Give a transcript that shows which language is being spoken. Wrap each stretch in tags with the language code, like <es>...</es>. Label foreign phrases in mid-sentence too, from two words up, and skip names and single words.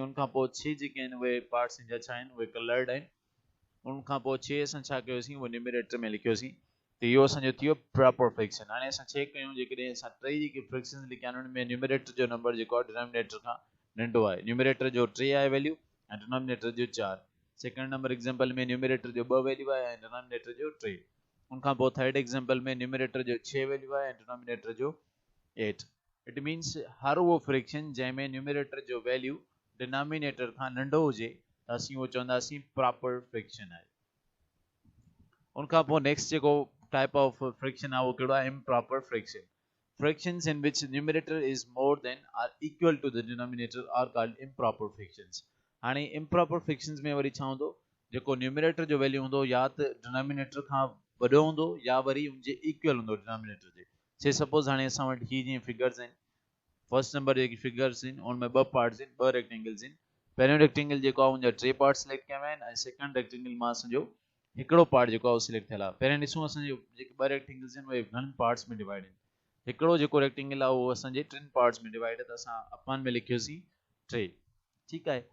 <sd>उनखां पोइ 6 जेके आहिनि उहे पार्ट्स जा छा आहिनि उहे कलर्ड आहिनि। उनखां पोइ 6 असां छा कयोसीं उहे न्यूमरेटर में लिखियोसीं। त इहो असांजो थियो</sd> <en>proper fraction.</en> <sd>हाणे असां चेक कयूं जेकॾहिं असां टे जेके फ्रैक्शंस लिखिया आहिनि उन में न्यूमरेटर जो नंबर जेको आहे डिनोमिनेटर खां नंढो आहे। न्यूमरेटर जो 3 आहे वैल्यू ऐं डिनोमिनेटर जो 4।</sd> <en>second number example</en> <sd>में न्यूमरेटर जो 2 वैल्यू आहे ऐं डिनोमिनेटर जो 3। उनखां पोइ</sd> <en>third example</en> <sd>में न्यूमरेटर जो 6 वैल्यू आहे ऐं डिनोमिनेटर जो 8।</sd> <en>it means</en> <sd>हर उहो फ्रैक्शन जंहिंमें न्यूमरेटर जो वैल्यू डिनोमिनेटर खां नंढो हुजे त असीं उहो चवंदासीं</sd> <en>proper fraction</en> <sd>आहे। उनखां पोइ नेक्स्ट जेको</sd> <en>type of fraction</en> <sd>आहे उहो कहिड़ो आहे</sd> <en>improper fraction. Fractions in which numerator is more than or equal to the denominator are called improper fractions।</en> <sd>हाणे</sd> <en>improper fractions</en> <sd>में वरी छा हूंदो, जेको न्यूमरेटर जो वैल्यू हूंदो या त डिनोमिनेटर खां वॾो हूंदो या वरी उनजे इक्वल हूंदो डिनोमिनेटर जे।</sd> <en>say suppose</en> <sd>हाणे असां वटि ही जीअं फिगर्स आहिनि,</sd> <en>first number</en> <sd>जेकी फिगर्स आहिनि उनमें ॿ पार्ट्स आहिनि, ॿ रेक्टेंगल्स आहिनि। पहिरियों रेक्टेंगल जेको आहे उनजा 3 पार्ट सिलेक्ट कया विया आहिनि ऐं</sd> <en>second rectangle</en> <sd>मां असांजो हिकिड़ो पार्ट जेको आहे सिलेक्ट थियल आहे। पहिरियों ॾिसूं असांजो जेके 2 रेक्टेंगल्स आहिनि उहे घणनि पार्ट्स में डिवाइड आहिनि। हिकिड़ो जेको रेक्टेंगल आहे उहो असांजे 3 पार्ट्स में डिवाइड आहे, त असां अपान में लिखियोसीं 3, ठीकु आहे।</sd>